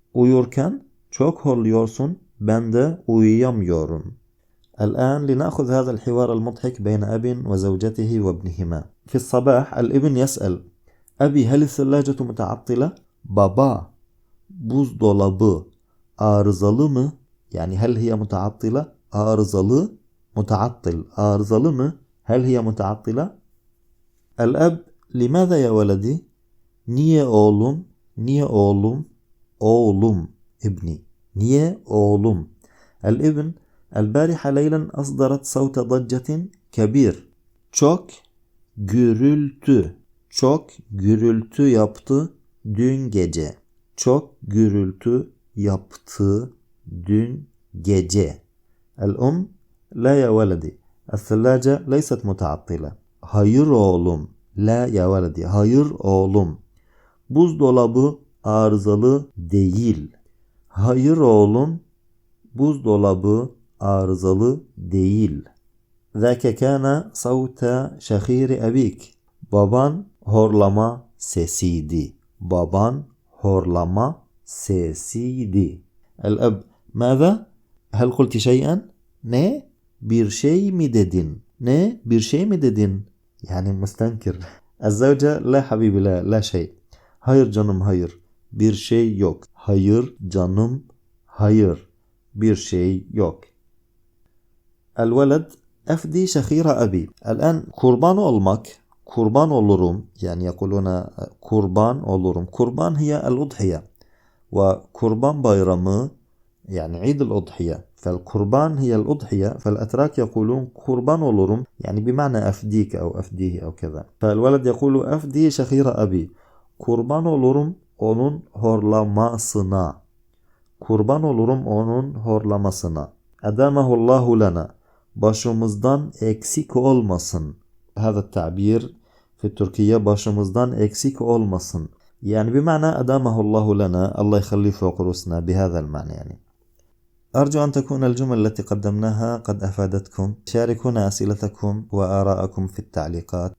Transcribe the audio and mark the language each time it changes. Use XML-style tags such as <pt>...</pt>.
<tr>Uyurken çok horluyorsun. Ben de uyuyamıyorum.</tr> <ar>الآن لنأخذ هذا الحوار المضحك بين أب وزوجته وابنهما. في الصباح الابن يسأل: أبي هل الثلاجة متعطلة؟ بابا</ar> <tr>buzdolabı arızalı mı?</tr> <ar>Yani هل هي متعطلة؟ arızalı.</ar> <tr>متعطل arızalı mı?</tr> <ar>هل هي متعطلة؟ الأب: لماذا يا ولدي؟</ar> <tr>niye oğlum? niye oğlum? oğlum ابني. niye oğlum?</tr> <ar>الابن: البارحة ليلا أصدرت صوت ضجة كبير.</ar> <tr>Çok gürültü. Çok gürültü yaptı dün gece. Çok gürültü yaptı dün gece.</tr> <ar>الأم: لا يا ولدي الثلاجة ليست متعطلة.</ar> <tr>Hayır oğlum.</tr> <ar>La ya ولدي.</ar> <tr>Hayır oğlum. Buzdolabı arızalı değil. Hayır oğlum. Buzdolabı arızalı değil.</tr> <ar>ذاك كان صوت شخير أبيك.</ar> <tr>Baban horlama sesiydi. Baban horlama sesiydi.</tr> <ar>الأب: ماذا؟ هل قلت شيئا؟ ne?</ar> <tr>Bir şey mi dedin? ne? Bir şey mi dedin? Yani müstenkir.</tr> <ar>الزوجة: لا حبيبي لا لا شيء.</ar> <tr>Hayır canım hayır. Bir şey yok. Hayır canım hayır. Bir şey yok.</tr> <ar>الولد: أفدي شخير أبي.</ar> <tr>الآن kurban olmak, kurban olurum. Yani يقولون kurban olurum.</tr> <ar>Kurban هي الأضحية. وكربان bayramı يعني عيد الأضحية. فالقربان هي الأضحية. فالأتراك يقولون</ar> <tr>kurban olurum</tr> <ar>يعني بمعنى أفديك أو أفديه أو كذا. فالولد يقول أفدي شخير أبي.</ar> <tr>Kurban olurum onun horlamasına. Kurban olurum onun horlamasına.</tr> <ar>Edamehullahu lana.</ar> <tr>Başımızdan eksik olmasın.</tr> <ar>هذا التعبير في التركية</ar> <tr>başımızdan eksik olmasın.</tr> <ar>يعني بمعنى أدامه الله لنا، الله يخليه فوق رؤوسنا، بهذا المعنى يعني. أرجو أن تكون الجمل التي قدمناها قد أفادتكم. شاركونا أسئلتكم وآراءكم في التعليقات.</ar>